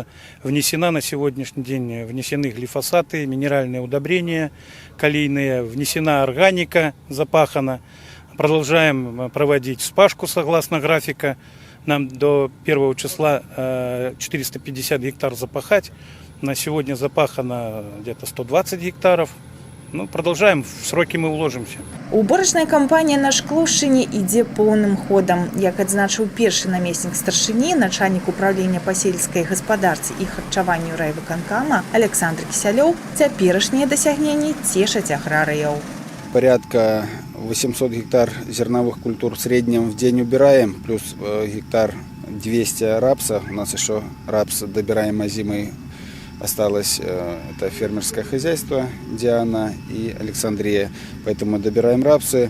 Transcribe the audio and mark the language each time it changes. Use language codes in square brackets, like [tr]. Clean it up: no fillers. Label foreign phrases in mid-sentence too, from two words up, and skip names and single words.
[ru] Внесена на сегодняшний день, внесены глифосаты, минеральные удобрения калийные, внесена органика, запахана. Продолжаем проводить вспашку согласно графика. Нам до 1 числа 450 гектар запахать. На сегодня запахано где-то 120 гектаров. Продолжаем, в сроки мы уложимся. [be] Уборачная кампанія на Шклушчыне ідзе поўным ходам. Як адзначыў першы намеснік старшыні, начальнік управлення па сельскай гаспадарцы і харчаванню райвыканкама Александр Кісялёў, цяперашнія дасягненні цешаць аграрыяў. [ru] Порядка 800 гектар зерновых культур в среднем в день убираем, плюс гектар 200 рапса. У нас еще рапс добираем озимый осталось. Это фермерское хозяйство Диана и Александрия, поэтому добираем рапсы.